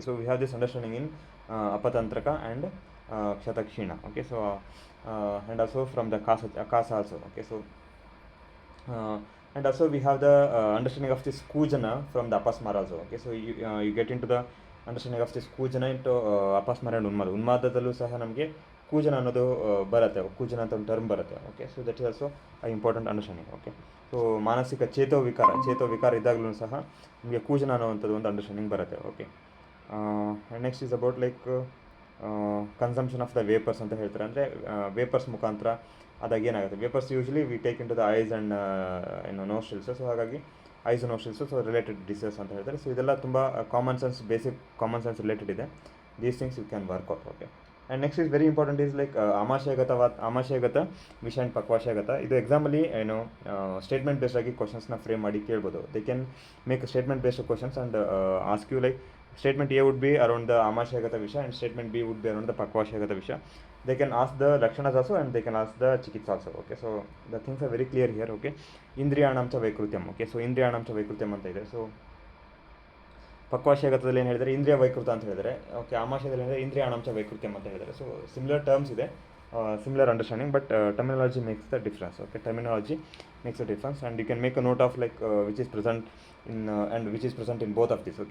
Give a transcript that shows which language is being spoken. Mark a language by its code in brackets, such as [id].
[en] So we have this understanding in apatantraka and kshatakshina. Okay, so and also from the kasa also. Okay, so and also we have the understanding of this kujana from the apasmara also. Okay, so you get into the understanding of this ಕೂಜನ into ಅಪಸ್ಮರ and [kn] ಉನ್ಮಾದದಲ್ಲೂ ಸಹ ನಮಗೆ ಕೂಜನ ಅನ್ನೋದು ಬರುತ್ತೆ, ಕೂಜನ ಅಂತ ಒಂದು term ಬರುತ್ತೆ. [en] Okay, so that is also important understanding. [kn] Okay, so ಮಾನಸಿಕ ಚೇತೋ ವಿಕಾರ ಇದ್ದಾಗಲೂ ಸಹ ನಿಮಗೆ ಕೂಜನ ಅನ್ನೋವಂಥದ್ದು ಒಂದು ಅಂಡರ್ಸ್ಟ್ಯಾಂಡಿಂಗ್ ಬರುತ್ತೆ. [en] okay, next is about like consumption of the vapours [kn] ಅಂತ ಹೇಳ್ತಾರೆ. ಅಂದರೆ ವೇಪರ್ಸ್ ಮುಖಾಂತರ ಅದಾಗ ಏನಾಗುತ್ತೆ, [en] Vapours usually we take into the eyes and nostrils. [kn] So ಹಾಗಾಗಿ ಐಸ್ ನೋಸ್ಟ್ರಿಲ್ಸು [en] so related diseases [kn] ಅಂತ ಹೇಳ್ತಾರೆ. ಸೊ ಇದೆಲ್ಲ ತುಂಬ ಬೇಸಿಕ್ ಕಾಮನ್ ಸೆನ್ಸ್ ರಿಲೇಟೆಡ್ ಇದೆ. [en] These things you can work out. Okay, and next is very important is like ಆಮಾಶಯಗತ ವಿಷಯ and ಪಕ್ವಾಶಯಗತ. [kn] ಇದು ಎಕ್ಸಾಮಲ್ಲಿ statement based ಆಗಿ ಕ್ವಶನ್ಸ್ನ ಫ್ರೇಮ್ ಮಾಡಿ ಕೇಳ್ಬೋದು. [en] They can make statement based questions and ask you like statement A would be around the amashayagata visha and statement B would be around the pakvashayagata visha. They can ask the lakshanas also and they can ask the chikitsa also. Okay, so the things are very clear here. Okay, indriyanam cha vaikrutyam. Okay, so indriyanam cha vaikrutyam [kn] anta ide. So pakvashayagathadalli ಏನು ಹೇಳಿದರೆ ಇಂದ್ರಿಯ ವೈಕೃತ ಅಂತ ಹೇಳಿದರೆ. Okay, ಆಮಾಶಯದಲ್ಲಿ ಹೇಳಿದರೆ ಇಂದ್ರಿಯಾಣಾಂಶ ವೈಕೃತ್ಯಂ ಅಂತ ಹೇಳಿದರೆ. [en] So similar terms ಇದೆ, similar understanding, but terminology makes the difference. Okay, terminology makes the difference and you can make a note of like which is present in and which is present in both of this.